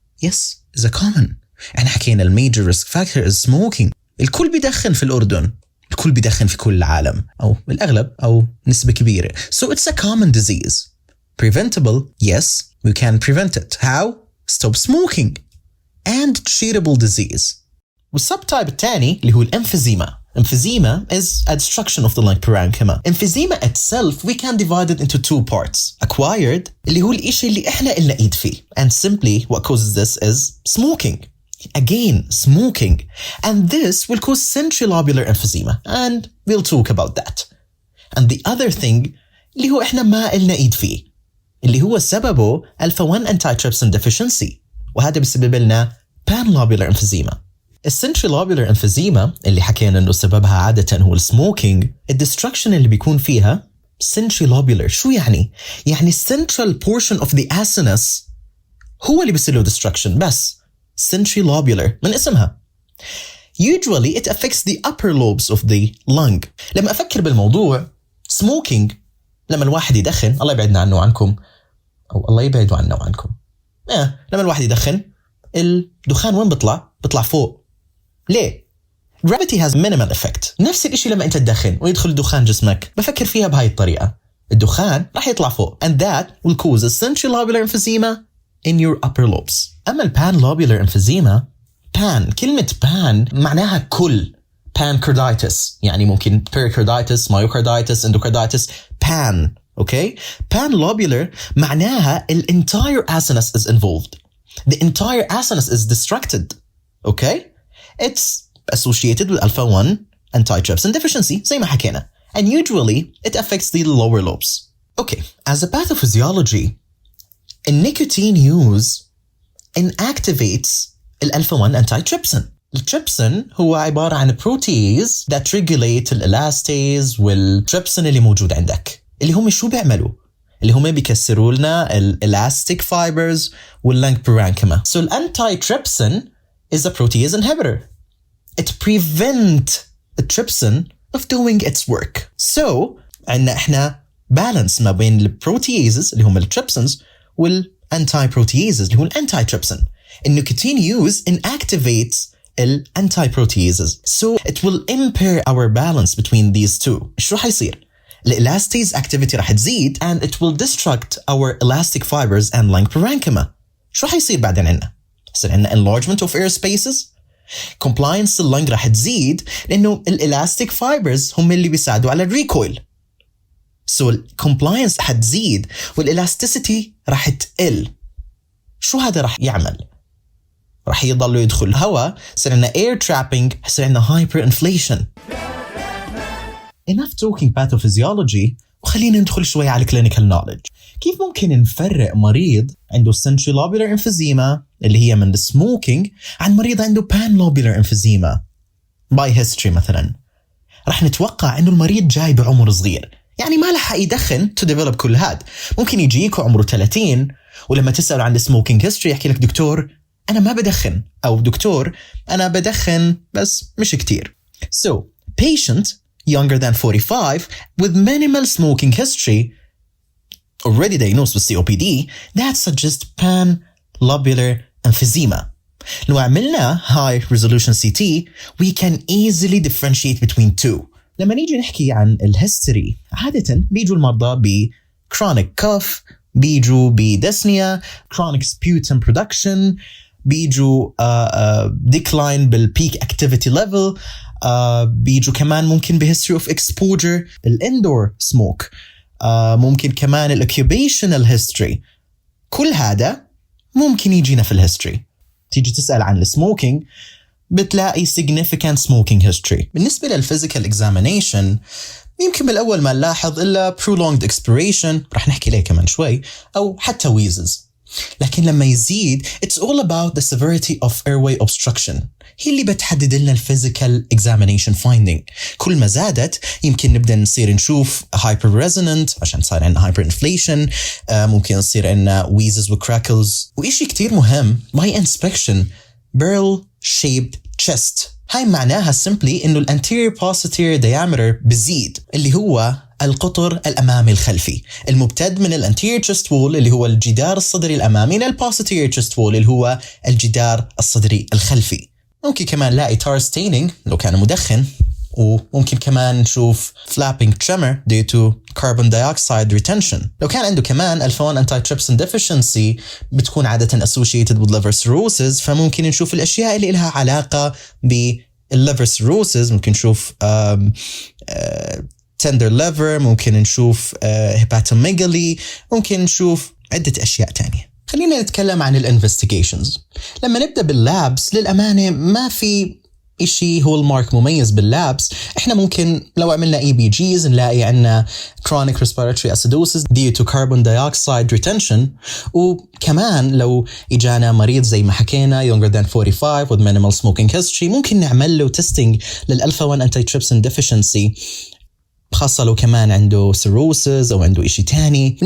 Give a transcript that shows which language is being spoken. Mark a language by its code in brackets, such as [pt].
[en] Yes, is a common. [ar] احنا حكينا [en] ال major risk factor is smoking. [ar] الكل بيدخن في الأردن، الكل بيدخن في كل العالم أو الأغلب أو نسبة كبيرة. [en] So it's a common disease. Preventable, yes, we can prevent it. How? Stop smoking. And treatable disease. [ar] والsubtype الثاني اللي هو الemphysema. [en] Emphysema is a destruction of the lung parenchyma. Emphysema itself we can divide it into two parts. [ar] Acquired اللي هو الإشي اللي إحنا إلنا إيد فيه. [en] And simply what causes this is smoking. Again, smoking. And this will cause centrilobular emphysema. And we'll talk about that. And the other thing [ar] اللي هو إحنا ما إلنا إيد فيه اللي هو سببه alpha-1 antitrypsin deficiency. وهذا بسبب لنا panlobular emphysema. الcentrilobular emphysema اللي حكينا إنه سببها عادة هو السموكينج. الdestruction اللي بيكون فيها centrilobular. شو يعني؟ يعني [en] central portion of the acinus [ar] هو اللي بيصير له destruction بس. centrilobular من اسمها. [en] Usually it affects the upper lobes of the lung. [ar] لما أفكر بالموضوع smoking لما الواحد يدخن، الله يبعدنا عنه وعنكم أو الله يبعد عنا وعنكم. لما الواحد يدخن الدخان وين بيطلع فوق. [en] ليه؟ Gravity has minimal effect. [ar] نفس الإشي لما أنت تدخن ويدخل الدخان جسمك، بفكر فيها بهاي الطريقة. الدخان راح يطلع فوق. [en] And that will cause a centrilobular emphysema in your upper lobes. [ar] أما panlobular emphysema، pan كلمة pan معناها كل. [en] Pancreatitis يعني ممكن pericarditis, myocarditis, endocarditis. Pan, okay? Panlobular معناها the entire acinus is involved. The entire acinus is destructed, okay? It's associated with alpha-1 antitrypsin deficiency [ar] زي ما حكينا. [en] And usually it affects the lower lobes. Okay, as a pathophysiology, الnicotine use inactivates الalpha-1 antitrypsin. [ar] التريبسين هو عبارة عن [en] protease that regulate [ar] الإلاستيز والتريبسين اللي موجود عندك. اللي هم شو بيعملوا؟ اللي هم بيكسروا لنا الإلاستيك fibers واللنج parenchyma. [en] So الانتيتريبسين is a protease inhibitor. It prevents the trypsin of doing its work. [ar] So عندنا إحنا balance ما بين البروتيازز اللي هم التريبسينز والانتيبروتيازز اللي هو الانتيتريبسين. النيكوتين use inactivates antiproteases. [en] So it will impair our balance between these two. [ar] شو حيصير؟ [en] الإلاستيز activity راح تزيد and it will destruct our elastic fibers and lung parenchyma. [ar] شو حيصير بعدين عنا؟ يصير عنا enlargement of air spaces. compliance اللنج راح تزيد لأنه الإلاستيك fibers هم اللي بيساعدوا على الريكويل. So compliance حتزيد والإلاستيسيتي راح تقل. شو هذا راح يعمل؟ راح يضلوا يدخل الهواء، يصير عندنا air trapping، يصير عندنا hyperinflation. [en] Enough talking pathophysiology [ar] وخلينا ندخل شوي على [en] clinical knowledge. [ar] كيف ممكن نفرق مريض عنده centrilobular emphysema اللي هي من السموكينج عن مريض عنده panlobular emphysema by history مثلا؟ راح نتوقع إنه المريض جاي بعمر صغير، يعني ما لحق يدخن to develop كل هاد. ممكن يجيك عمره 30 ولما تسأل عن السموكينج history يحكي لك دكتور أنا ما بدخن، أو دكتور أنا بدخن بس مش كتير. [en] So, patient younger than 45 with minimal smoking history already diagnosed with COPD that suggests panlobular emphysema. [ar] لو عملنا [en] high resolution CT we can easily differentiate between two. [ar] لما نيجي نحكي عن الهيستوري عادة بيجوا المرضى ب chronic cough، بيجوا بديسنيا، chronic sputum production، بيجوا decline بالpeak activity level، بيجوا كمان ممكن بhistory of exposure الindoor smoke، ممكن كمان الأوكيوبيشنال هيستوري. كل هذا ممكن يجينا في الهيستوري. تيجي تسأل عن السموكينج بتلاقي significant smoking history. بالنسبة للphysical examination يمكن بالأول ما نلاحظ إلا prolonged expiration، رح نحكي ليه كمان شوي، أو حتى wheezes. لكن لما يزيد [en] it's all about the severity of airway obstruction، [ar] هي اللي بتحدد لنا [en] physical examination finding. [ar] كل ما زادت يمكن نبدأ نصير نشوف hyper resonant عشان صار عندنا hyperinflation، ممكن يصير عندنا wheezes و crackles. وإشي كتير مهم by inspection barrel shaped chest. هاي معناها simply إنه anterior posterior diameter بزيد، اللي هو القطر الأمامي الخلفي، الممتد من الانتيريور chest wall اللي هو الجدار الصدري الأمامي للposterior chest wall اللي هو الجدار الصدري الخلفي. ممكن كمان نلاقي tar staining لو كان مدخن، وممكن كمان نشوف flapping tremor [en] due to carbon dioxide retention. [ar] لو كان عنده كمان alpha-1 antitrypsin deficiency بتكون عادة associated with liver cirrhosis، فممكن نشوف الأشياء اللي لها علاقة بالliver cirrhosis. ممكن نشوف tender liver، ممكن نشوف hepatomegaly، ممكن نشوف عدة أشياء تانية. خلينا نتكلم عن الانفستيجيشنز. لما نبدأ باللابس للأمانة ما في إشي هو المارك مميز باللابس. إحنا ممكن لو عملنا EBGs نلاقي عنا [en] chronic respiratory acidosis due to carbon dioxide retention. [ar] وكمان لو إجانا مريض زي ما حكينا [en] younger than 45 with minimal smoking history [ar] ممكن نعمل له testing للألفا-1 antitrypsin deficiency، خاصة لو كمان عنده cirrhosis أو عنده إشي تاني.